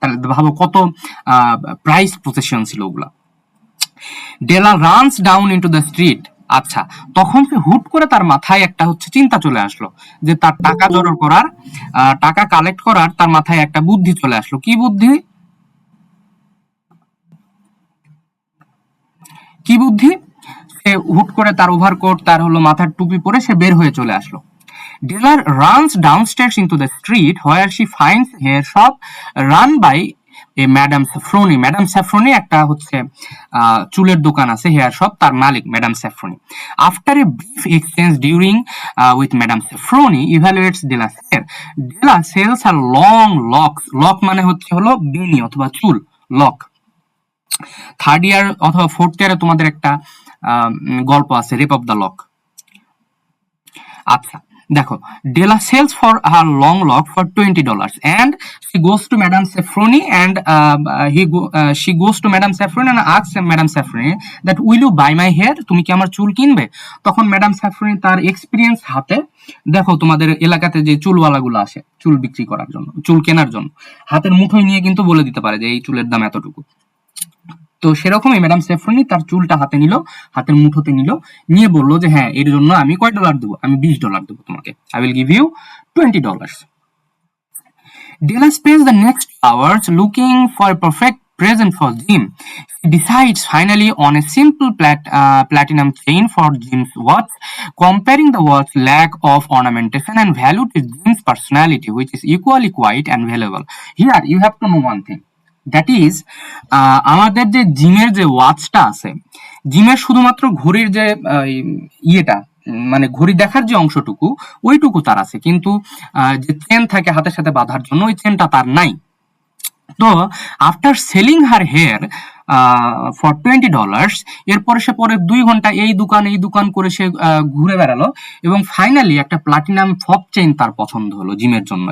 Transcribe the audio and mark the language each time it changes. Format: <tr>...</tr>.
<bn>তাহলে ভাবো কত প্রাইস পজিশন ছিল ওগুলা।</bn> <en>Della runs down into the street,</en> <bn>আচ্ছা তখন সে হুট করে তার মাথায় একটা হচ্ছে চিন্তা চলে আসলো, যে তার টাকা জড়ো করার, টাকা কালেক্ট করার তার মাথায় একটা বুদ্ধি চলে আসলো। কি বুদ্ধি? কি বুদ্ধি? সে হুট করে তার ওভারকোট, তার হলো মাথার টুপি পরে সে বের হয়ে চলে আসলো।</bn> <en>Delar runs downstairs into the street where she finds hair shop run by a Madame Safroni.</en> <bn>Madame Safroni একটা হচ্ছে চুলের দোকান আছে, হেয়ার শপ, তার মালিক Madame Safroni.</bn> <en>After a brief exchange during with Madame Safroni evaluates Dela's hair. Dela sells her long locks.</en> <bn>Lock মানে হচ্ছে হলো বেনি অথবা চুল, লক। থার্ড ইয়ার অথবা ফোর্থ ইয়ারে তোমাদের একটা গল্প আছে, রেপ অফ দ্য লক। আচ্ছা দেখো,</bn> <en>Della sells for her long lock for $20 and she goes to Madame Safroni and she goes to Madame Safroni and asks Madame Safroni that will you buy my hair,</en> <bn>তুমি কি আমার চুল কিনবে? তখন madam স্যাফরনি তার experience হাতে, দেখো তোমাদের এলাকাতে যে চুলওয়ালাগুলো আসে চুল বিক্রি করার জন্য, চুল কেনার জন্য, হাতের মুঠোয় নিয়ে কিন্তু বলে দিতে পারে যে এই চুলের দাম এতটুকু। তো সেরকমই ম্যাডাম সেফরনি তার চুলটা হাতে নিল, হাতের মুঠোতে নিল, নিয়ে বললো যে হ্যাঁ এর জন্য আমি কয় ডলার দেবো? আমি $20 দেবো তোমাকে,</bn> <en>I will give you $20. Della spends the next hours looking for a perfect present for Jim. She decides finally on a simple platinum chain for Jim's watch, comparing the watch's lack of ornamentation and value to Jim's personality, which is equally quiet and valuable. Here you have to know one thing. That is,</en> <bn>আমাদের যে জিমের যে ওয়াচটা আছে, জিমের শুধুমাত্র ঘড়ির যে ইয়েটা মানে ঘড়ি দেখার যে অংশটুকু ওইটুকু তার আছে, কিন্তু যে চেন থাকে হাতের সাথে বাঁধার জন্য ওই চেনটা তার নাই। তো</bn> <en>after selling her hair for $20,</en> <bn>এরপরে সে পরে 2 ঘন্টা এই দোকান করে সে ঘুরে বেড়ালো এবং ফাইনালি একটা প্লাটিনাম ফপ চেইন তার পছন্দ হলো জিমের জন্য।</bn>